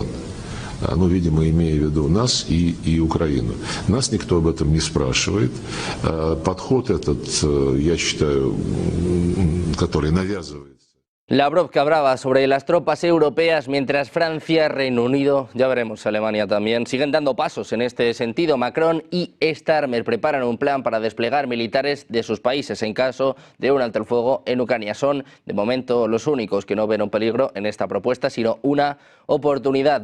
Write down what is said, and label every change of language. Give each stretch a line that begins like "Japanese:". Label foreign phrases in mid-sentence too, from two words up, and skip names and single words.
Russian: Ну, видимо, имея в виду нас и Украину. Нас никто об этом не спрашивает. Подход этот, я считаю, который навязывается.
Spanish: Lavrov que hablaba sobre las tropas europeas mientras Francia, Reino Unido, ya veremos Alemania también, siguen dando pasos en este sentido. Macron y Starmer preparan un plan para desplegar militares de sus países en caso de un alto el fuego en Ucrania. Son, de momento, los únicos que no ven un peligro en esta propuesta, sino una oportunidad.